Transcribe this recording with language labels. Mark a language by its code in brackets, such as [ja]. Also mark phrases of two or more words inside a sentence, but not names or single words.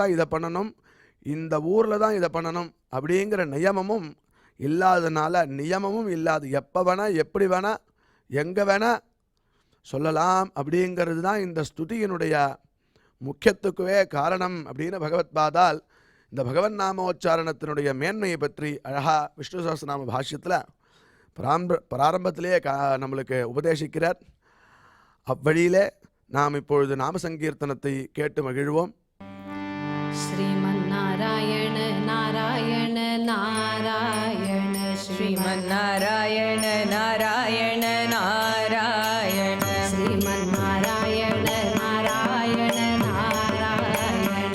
[ta] தான் இதை பண்ணணும், இந்த ஊரில் தான் இதை பண்ணணும் அப்படிங்கிற நியமமும் இல்லாதனால, நியமமும் இல்லாது எப்போ வேணால் எப்படி வேணால் எங்கே வேணால் சொல்லலாம் அப்படிங்கிறது தான் இந்த ஸ்துதியினுடைய முக்கியத்துக்குவே காரணம் அப்படின்னு பகவத் பாதால் இந்த பகவன் நாமோச்சாரணத்தினுடைய மேன்மையை பற்றி அழகாக விஷ்ணு சஹஸ்ரநாம பாஷ்யத்தில் பிராரம்பத்திலேயே நம்மளுக்கு உபதேசிக்கிறார். அவ்வழியிலே நாம் இப்பொழுது நாம சங்கீர்த்தனத்தை கேட்டு மகிழ்வோம். [sa] श्रीमन्नारायण नारायण नारायण श्रीमन्नारायण नारायण नारायण श्रीमन्नारायण नारायण नारायण